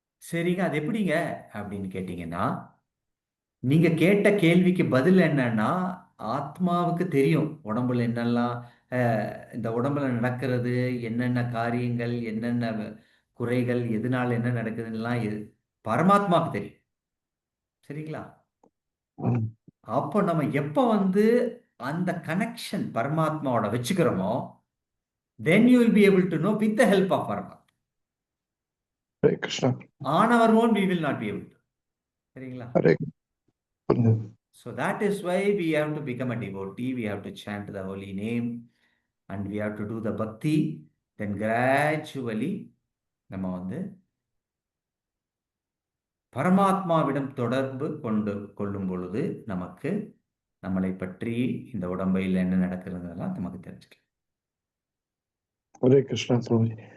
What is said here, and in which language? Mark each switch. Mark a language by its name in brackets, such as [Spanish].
[Tamil] சரிங்க, அது எப்படிங்க அப்படின்னு கேட்டீங்கன்னா, நீங்க கேட்ட கேள்விக்கு பதில் என்னன்னா, ஆத்மாவுக்கு தெரியும் உடம்புல என்னெல்லாம் இந்த உடம்புல நடக்கிறது, என்னென்ன காரியங்கள், என்னென்ன குறைகள், எதனால என்ன நடக்குதுன்னெல்லாம் பரமாத்மாவுக்கு தெரியும். சரிங்களா? அப்போ நம்ம எப்ப அந்த connection பரமாத்மாவோட வச்சுக்கிறோமோ, [English] then you will be able to know with the help of Paramatma. Hare Krishna. On our own we will not be able to. [Tamil] சரிங்களா? [English] So that is why we have to become a devotee, we have to chant the holy name and we have to do the bhakti. Then gradually [Tamil] நம்ம பரமாத்மாவிடம் தொடர்பு கொள்ளும் பொழுது நமக்கு நம்மளை பற்றி இந்த உடம்பையில் என்ன நடக்கிறதுலாம் நமக்கு தெரிஞ்சுக்கலாம். ஹரே கிருஷ்ணா பிரபுஜி.